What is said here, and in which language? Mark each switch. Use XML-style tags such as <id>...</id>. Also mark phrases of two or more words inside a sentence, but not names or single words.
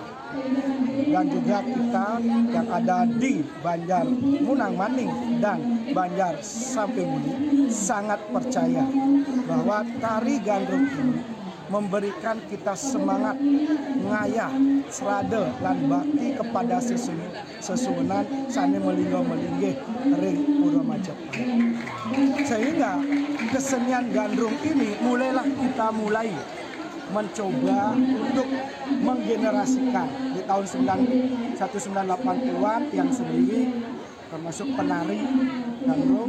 <id>Dan juga kita yang ada di Banjar Munang Maning dan Banjar Samping Buni sangat percaya bahwa tari gandrung ini memberikan kita semangat ngayah, serada, dan bakti kepada</id> <ban>sesuunan sane melinggo melinggih ring</ban> <id>Pura Majapahit. Sehingga kesenian gandrung ini mulai mencoba untuk menggenerasikan di tahun 1980-an yang sendiri termasuk penari gandrung,</id>